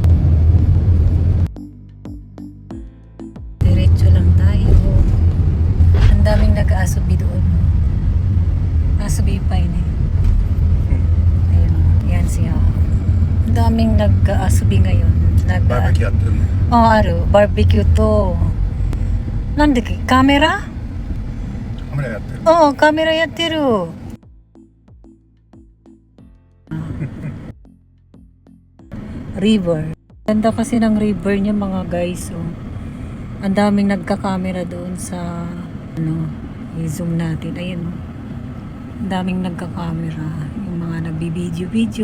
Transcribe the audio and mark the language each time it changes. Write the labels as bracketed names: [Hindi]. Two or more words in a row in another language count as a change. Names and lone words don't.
[Filipino] Diretso lang tayo. Ang daming nag-aasubi doon. Aasubi pa yun eh. Ayun, yan siya. Ang daming nag-aasubi ngayon. [Japanese] バーベキューやってるの Oh, ある。バーベキューと、なんだっけ、カメラ？カメラやってる Oo, カメラやってる。River. [Filipino] Ganda kasi ng river niya mga guys. Oh. Ang daming nagka-camera doon sa i-zoom natin. Ayun. Ang daming nagka-camera. Yung mga nagbibideo-video.